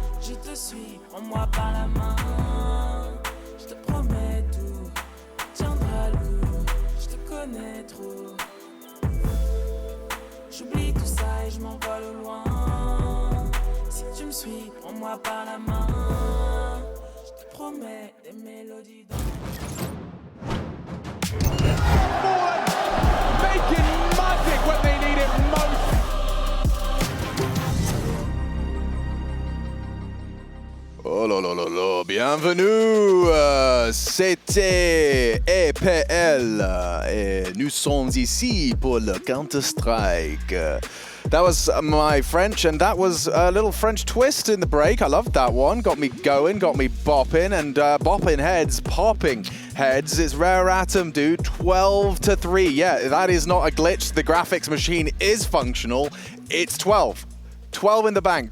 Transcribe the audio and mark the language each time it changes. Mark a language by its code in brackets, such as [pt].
[fr] Je te suis, prends-moi par la main. Je te promets tout, tiendra le coup. Je te connais trop. J'oublie tout ça et je m'envole au loin. Si tu me suis, prends-moi par la main. Je te promets des mélodies dans... [en] Making magic when they need it most. [fr] Oh là là là là, bienvenue, c'était EPL et nous sommes ici pour le Counter-Strike. [en] That was my French, and that was a little French twist in the break. I loved that one. Got me going, got me bopping, and bopping heads, popping heads. It's Rare Atom, dude. 12-3. Yeah, that is not a glitch. The graphics machine is functional. It's 12. 12 in the bank.